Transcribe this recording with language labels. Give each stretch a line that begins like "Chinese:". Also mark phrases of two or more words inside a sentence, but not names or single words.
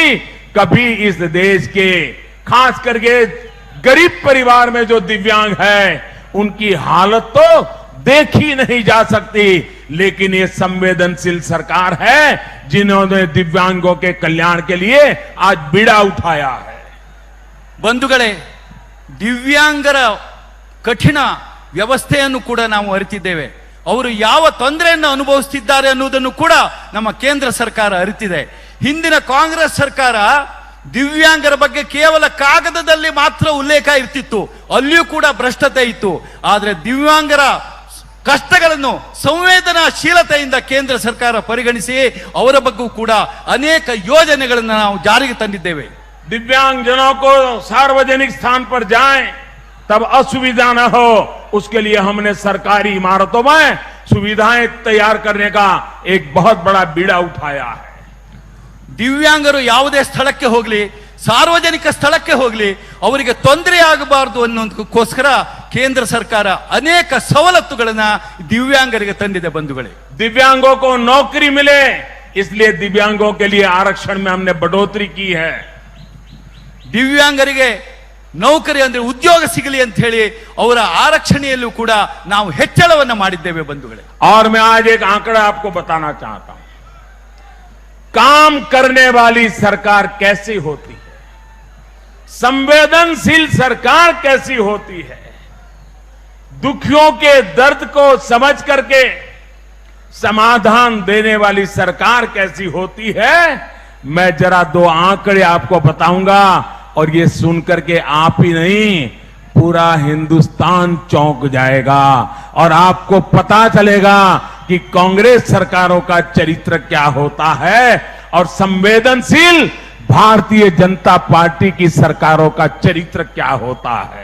Hindi: कभी इस देश के खास करके गरीब परिवार में जो दिव्यांग है उनकी हालत तो देखी नहीं जा सकती। लेकिन ये संवेदनशील सरकार है जिन्होंने दिव्यांगों के कल्याण के लिए आज बीड़ा उठाया है।
Kannada: ಬಂಧುಗಳೇ, ದಿವ್ಯಾಂಗರ ಕಠಿಣ ವ್ಯವಸ್ಥೆಯನ್ನು ಕೂಡ ನಾವು ಅರಿತಿದ್ದೇವೆ. ಅವರು ಯಾವ ತೊಂದರೆಯನ್ನು ಅನುಭವಿಸುತ್ತಿದ್ದಾರೆ ಅನ್ನುವುದನ್ನು ಕೂಡ ನಮ್ಮ ಕೇಂದ್ರ ಸರ್ಕಾರ ಅರಿತಿದೆ. ಹಿಂದಿನ ಕಾಂಗ್ರೆಸ್ ಸರ್ಕಾರ ದಿವ್ಯಾಂಗರ ಬಗ್ಗೆ ಕೇವಲ ಕಾಗದದಲ್ಲಿ ಮಾತ್ರ ಉಲ್ಲೇಖ ಇರ್ತಿತ್ತು, ಅಲ್ಲಿಯೂ ಕೂಡ ಭ್ರಷ್ಟತೆ ಇತ್ತು. ಆದರೆ ದಿವ್ಯಾಂಗರ ಕಷ್ಟಗಳನ್ನು ಸಂವೇದನಾಶೀಲತೆಯಿಂದ ಕೇಂದ್ರ ಸರ್ಕಾರ ಪರಿಗಣಿಸಿ ಅವರ ಬಗ್ಗೆ ಕೂಡ ಅನೇಕ ಯೋಜನೆಗಳನ್ನು ನಾವು ಜಾರಿಗೆ ತಂದಿದ್ದೇವೆ.
Hindi: दिव्यांग जनों को सार्वजनिक स्थान पर जाएं तब असुविधा न हो, उसके लिए हमने सरकारी इमारतों में सुविधाएं तैयार करने का एक बहुत बड़ा बीड़ा उठाया है।
Kannada: ದಿವ್ಯಾಂಗರು ಯಾವುದೇ ಸ್ಥಳಕ್ಕೆ ಹೋಗಲಿ, ಸಾರ್ವಜನಿಕ ಸ್ಥಳಕ್ಕೆ ಹೋಗಲಿ, ಅವರಿಗೆ ತೊಂದರೆ ಆಗಬಾರದು ಅನ್ನೋದಕ್ಕೋಸ್ಕರ ಕೇಂದ್ರ ಸರ್ಕಾರ ಅನೇಕ ಸವಲತ್ತುಗಳನ್ನ ದಿವ್ಯಾಂಗರಿಗೆ ತಂದಿದೆ ಬಂಧುಗಳೇ.
Hindi: दिव्यांगों को नौकरी मिले इसलिए दिव्यांगों के लिए आरक्षण में हमने बढ़ोतरी की है.
Kannada: ದಿವ್ಯಾಂಗರಿಗೆ ನೌಕರಿ ಅಂದ್ರೆ ಉದ್ಯೋಗ ಸಿಗಲಿ ಅಂತ ಹೇಳಿ ಅವರ ಆರಕ್ಷಣೆಯಲ್ಲೂ ಕೂಡ ನಾವು ಹೆಚ್ಚಳವನ್ನ ಮಾಡಿದ್ದೇವೆ ಬಂಧುಗಳೇ.
Hindi: और मैं आज एक आंकड़ा आपको बताना चाहता हूं. काम करने वाली सरकार कैसी होती है, संवेदनशील सरकार कैसी होती है, दुखियों के दर्द को समझ करके समाधान देने वाली सरकार कैसी होती है, मैं जरा दो आंकड़े आपको बताऊंगा और ये सुनकर के आप ही नहीं पूरा हिंदुस्तान चौंक जाएगा और आपको पता चलेगा कि कांग्रेस सरकारों का चरित्र क्या होता है और संवेदनशील भारतीय जनता पार्टी की सरकारों का चरित्र क्या होता है.